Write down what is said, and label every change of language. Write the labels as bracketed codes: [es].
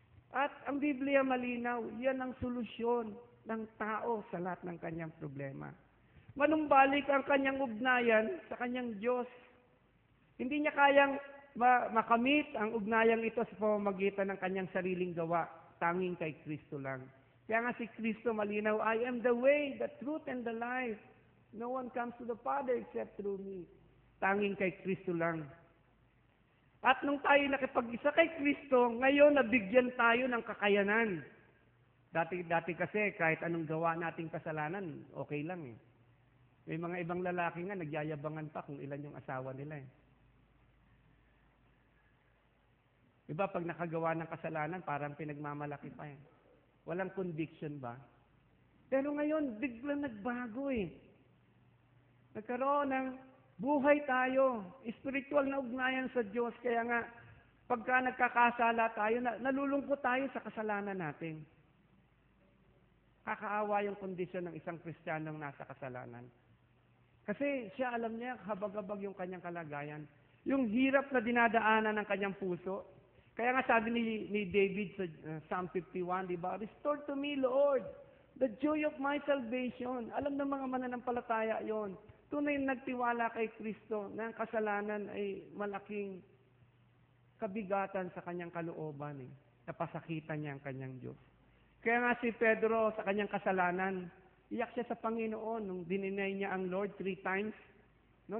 [tl] At ang Biblia malinaw, yan ang solusyon ng tao sa lahat ng kanyang problema. Manumbalik ang kanyang ugnayan sa kanyang Diyos. Hindi niya kayang makamit ang ugnayang ito sa pamamagitan ng kanyang sariling gawa, tanging kay Kristo lang. Kaya nga si Kristo malinaw, [en] I am the way, the truth, and the life. No one comes to the Father except through me. [tl] Tanging kay Kristo lang. At nung tayo nakipag-isa kay Kristo, ngayon nabigyan tayo ng kakayanan. Dati kasi kahit anong gawa nating kasalanan, okay lang eh. May mga ibang lalaki nga nagyayabangan pa kung ilan yung asawa nila eh. Diba pag nakagawa ng kasalanan, parang pinagmamalaki pa eh. Walang conviction ba? Pero ngayon, biglang nagbago eh. Nagkaroon ng buhay tayo, spiritual na ugnayan sa Diyos. Kaya nga, pagka nagkakasala tayo, nalulungkot tayo sa kasalanan natin. Kakaawa yung kondisyon ng isang Kristiyanong nasa kasalanan. Kasi siya alam niya, habag-habag yung kanyang kalagayan. Yung hirap na dinadaanan ng kanyang puso. Kaya nga sabi ni David sa Psalm 51, di ba? [en] Restore to me, Lord, the joy of my salvation. [tl] Alam ng mga mananampalataya yon. Tunay na nagtiwala kay Kristo na ang kasalanan ay malaking kabigatan sa kanyang kalooban. Napasakitan niya ang kanyang Diyos. Kaya nga si Pedro sa kanyang kasalanan, iyak siya sa Panginoon nung dininay niya ang Lord 3 times. No?